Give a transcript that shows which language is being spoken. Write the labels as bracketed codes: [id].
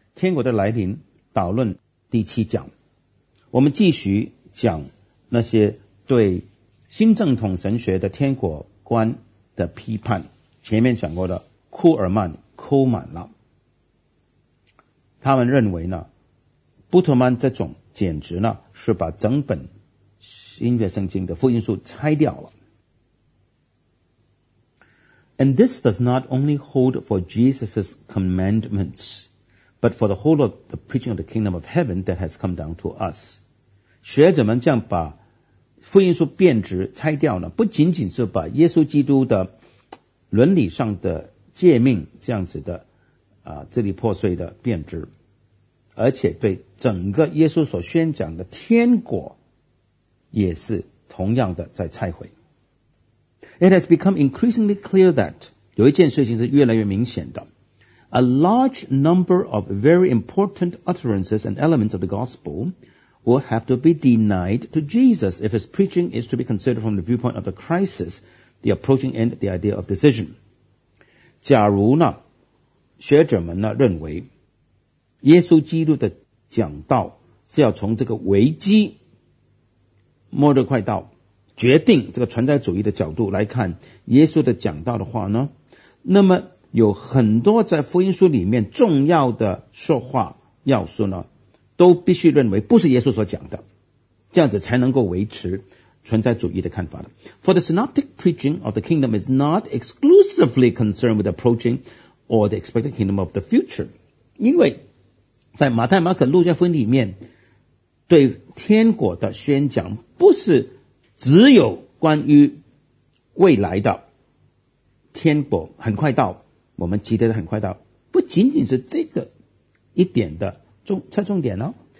[zh] 天国的来临，导论第七讲。我们继续讲那些对新正统神学的天国观的批判。前面讲过的库尔曼、库满拉，他们认为呢，布特曼这种简直呢是把整本新约圣经的福音书拆掉了。 [en] And this does not only hold for Jesus' commandments, but for the whole of the preaching of the kingdom of heaven that has come down to us. [zh] 学者们这样把福音书变质拆掉呢，不仅仅是把耶稣基督的伦理上的诫命这样子的支离破碎的变质，而且对整个耶稣所宣讲的天国也是同样的在拆毁。 [en] It has become increasingly clear that [zh] 有一件事情是越来越明显的 [en] A large number of very important utterances and elements of the gospel will have to be denied to Jesus if his preaching is to be considered from the viewpoint of the crisis, the approaching end, the idea of decision. [zh] 假如呢，学者们呢认为耶稣基督的讲道是要从这个危机末日快到决定这个存在主义的角度来看耶稣的讲道的话呢，那么有很多在福音书里面重要的说话要素呢，都必须认为不是耶稣所讲的，这样子才能够维持存在主义的看法的。 [en] For the synoptic preaching of the kingdom is not exclusively concerned with approaching or the expected kingdom of the future. [zh] 因为在马太、马可、路加福音里面对天国的宣讲不是只有关于未来的天国很快到，我们期待的很快到，不仅仅是这个一点的侧重点哦。